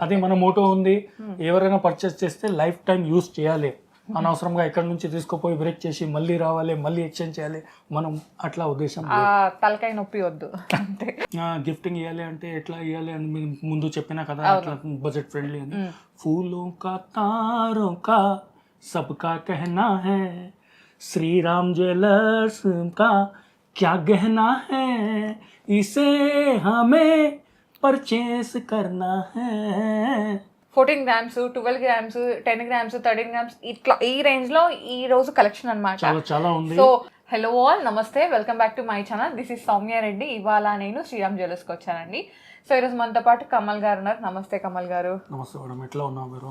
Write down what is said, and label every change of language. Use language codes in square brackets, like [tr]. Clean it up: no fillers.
[te] అది మన మోటో ఉంది. ఎవరైనా పర్చేస్ చేస్తే లైఫ్ టైం యూస్ చేయాలి, అనవసరంగా ఎక్కడి నుంచి తీసుకుపోయి బ్రేక్ చేసి మళ్ళీ రావాలి, మళ్ళీ ఎక్స్చేంజ్ చేయాలి, మనం అట్లా ఉద్దేశం. తలకాయ నొప్పి వద్దు. అంతే. గిఫ్టింగ్ ఇవ్వాలి అంటే ఎట్లా ఇవ్వాలి అని మీరు ముందు చెప్పినా కదా, అట్లా బడ్జెట్ ఫ్రెండ్లీ అని. [hi] ఫూలో కా తారో కా सबका कहना है, श्री राम ज्वेलर्स का क्या गहना है, इसे हमें परचेस करना है. [te] 14 గ్రామ్స్, 12 గ్రామ్స్, 10 గ్రామ్స్, 13 గ్రామ్స్, ఇట్లా ఈ రేంజ్ లో ఈ రోజు కలెక్షన్ అన్నమాట. చాలా ఉంది. [en] So hello all, నమస్తే, welcome back to my channel. This is Soumya Reddy. [te] ఇవాళ నేను శ్రీరామ్ జ్యువెలర్స్కి వచ్చానండి. సో ఈరోజు మనతో పాటు కమల్ గారు ఉన్నారు. నమస్తే కమల్ గారు. నమస్తే మేడం, ఎట్లా ఉన్నావు మీరు?